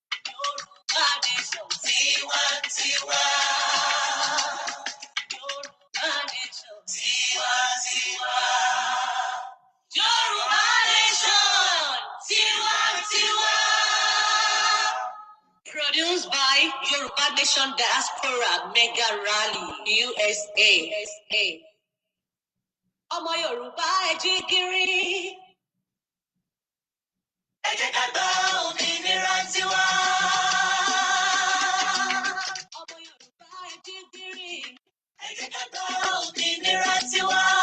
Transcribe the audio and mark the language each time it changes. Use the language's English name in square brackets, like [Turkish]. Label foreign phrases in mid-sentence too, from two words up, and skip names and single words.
[Yoruba] Yorùbá nation, tiwantiwa. Yorùbá nation, tiwantiwa. Yorùbá nation, tiwantiwa. [English] Produced by Yoruba Nation Diaspora Mega Rally, U S A. [Yoruba] Ọmọ Yorùbá ẹ jí gìrì. Ẹ jẹ́ ká gba òmìnira tiwa. Ọmọ Yorùbá ẹ jí gìrì. Ẹ jẹ́ ká gba òmìnira tiwa.